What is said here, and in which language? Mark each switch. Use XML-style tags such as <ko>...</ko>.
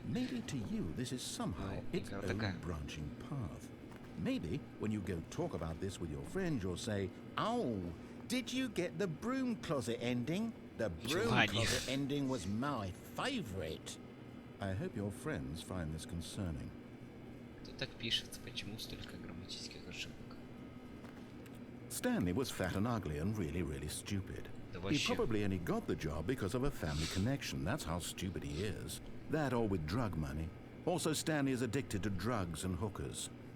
<en>Maybe to you this is somehow its own branching path. Maybe when you go talk about this with your friends, you'll say, "Oh, did you get the broom closet ending? The broom closet ending was my favorite." I hope your friends find this concerning.</en> <ru>Тут так пишется, почему столько грамматических ошибок?</ru> <en>Stanley was fat and ugly and really stupid. He probably only got the job because of a family connection. That's how stupid he is. That or with drug money. Also, Stanley is addicted to drugs and hookers.</en>